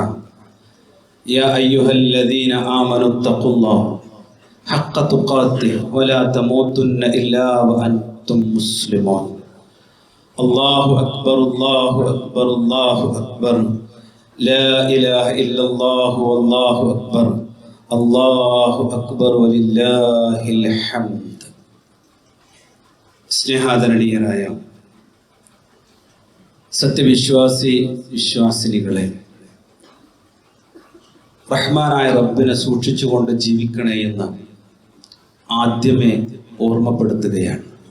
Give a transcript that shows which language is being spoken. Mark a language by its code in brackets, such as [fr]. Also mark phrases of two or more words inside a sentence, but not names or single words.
[ar] يا أيها الذين آمنوا اتقوا الله حق تقاته ولا تموتن إلا وأنتم مسلمون. الله أكبر الله أكبر الله أكبر لا إله إلا الله والله أكبر الله أكبر ولله الحمد. [ml] സ്നേഹാദരണീയരായ സത്യവിശ്വാസി വിശ്വാസിനികളെ, റഹ്മാനായ റബ്ബിനെ സൂക്ഷിച്ചുകൊണ്ട് ജീവിക്കണേ എന്ന് ആദ്യമേ ഓർമ്മപ്പെടുത്തുകയാണ്.